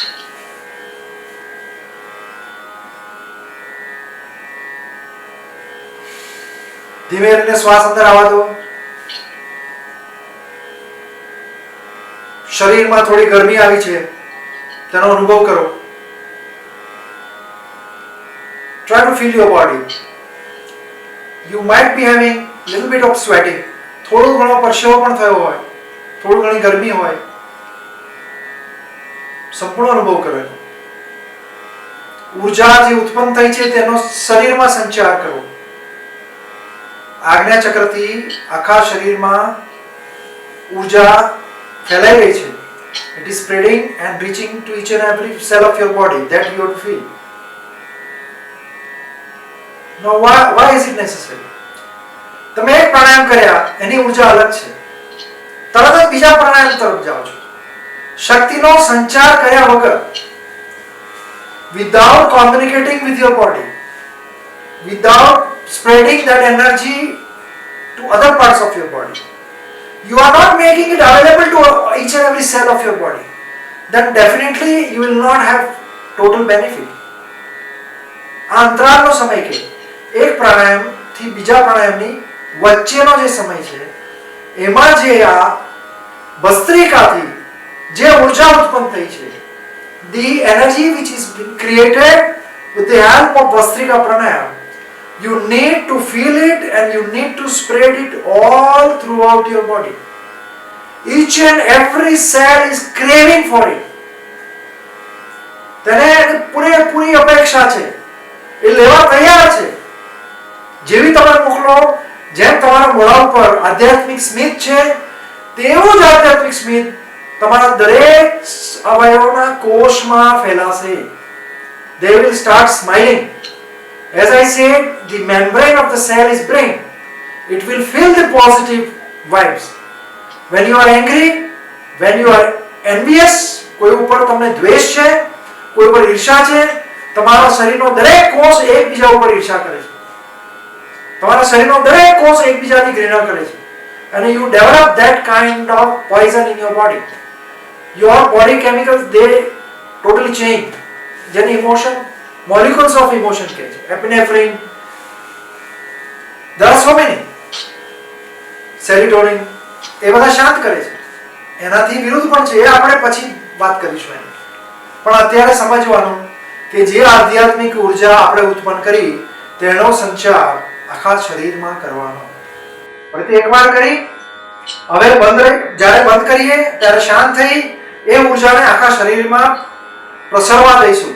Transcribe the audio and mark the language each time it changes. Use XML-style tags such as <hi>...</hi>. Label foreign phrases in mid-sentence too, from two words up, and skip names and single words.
<gu>ધીમે ધીમે શ્વાસ અંદર આવવા દો. શરીરમાં થોડી ગરમી આવી છે તેનો અનુભવ કરો.</gu> <en>Try to feel your body. You might be having little bit of sweating.</en> <gu>થોડો ઘણો પરસેવો પણ થયો હોય, થોડી ઘણી ગરમી હોય, સંપૂર્ણ અનુભવ કરો. ઉર્જા જે ઉત્પન્ન થઈ છે તેનો શરીરમાં સંચાર કરો. આજ્ઞા ચક્રથી આખા શરીરમાં ઉર્જા ફેલાઈ રહી છે.</gu> <en>It is spreading and reaching to each and every cell of your body that you have to feel. Now why is it necessary?</en> <gu>તમે એક પ્રાણાયામ કર્યા, એની ઉર્જા અલગ છે, તરત જ બીજા પ્રાણાયામ તરફ જાઓ છો. શક્તિનો સંચાર કર્યા વગર,</gu> <en>without communicating with your body, without spreading that energy to other parts of your body, you are not making it available to each and every cell of your body, then definitely you will not have total benefit.</en> <gu>આ અંતરાલનો સમય કે એક પ્રાણાયામ થી બીજા પ્રાણાયામની વચ્ચેનો જે સમય છે એમાં જે આ ભસ્ત્રિકાથી જે ઉર્જા ઉત્પન્ન થઈ છે,</gu> <en>the energy which is created with the help of Vastrika pranayam, you need to feel it and you need to spread it all throughout your body. Each and every cell is craving for it.</en> <gu>તેને પૂરેપૂરી અપેક્ષા છે, એ લેવા તૈયાર છે. જેવી તમે મોકલો, જેમ તમારા મોઢા ઉપર આધ્યાત્મિક સ્મિત છે તેવું જ આધ્યાત્મિક સ્મિત તમારા દરેક અવયવોના કોષમાં ફેલાશે.</gu> <en>They will start smiling. As I said, the membrane of the cell is brain. It will feel the positive vibes. When you are angry, when you are envious,</en> <gu>કોઈ ઉપર તમને દ્વેષ છે, કોઈ ઉપર ઈર્ષા છે, તમારા શરીરનો દરેક કોષ એકબીજા ઉપર ઈર્ષા કરે છે. તમારા શરીરનો દરેક કોષ એકબીજાની ઘૃણા કરે છે.</gu> <en>અને you develop that kind of poison in your body. Your body chemicals, they totally change. જેને emotion, molecules of emotion</en> <gu>કહે છે.</gu> <en>Epinephrine, there are so many. Serotonin,</en> <gu>એ બધા શાંત કરે છે. એનાથી વિરુદ્ધ પણ છે, એ આપણે પછી વાત કરીશું એની. પણ અત્યારે સમજવાનું કે જે આધ્યાત્મિક ઉર્જા આપણે ઉત્પન્ન કરી તેનો સંચાર આખા શરીરમાં કરવાનો. ફરીથી એકવાર કરી, હવે જ્યારે બંધ કરીએ ત્યારે શાંત થઈ એ ઉર્જાને આખા શરીરમાં પ્રસરવા દઈશું.</gu>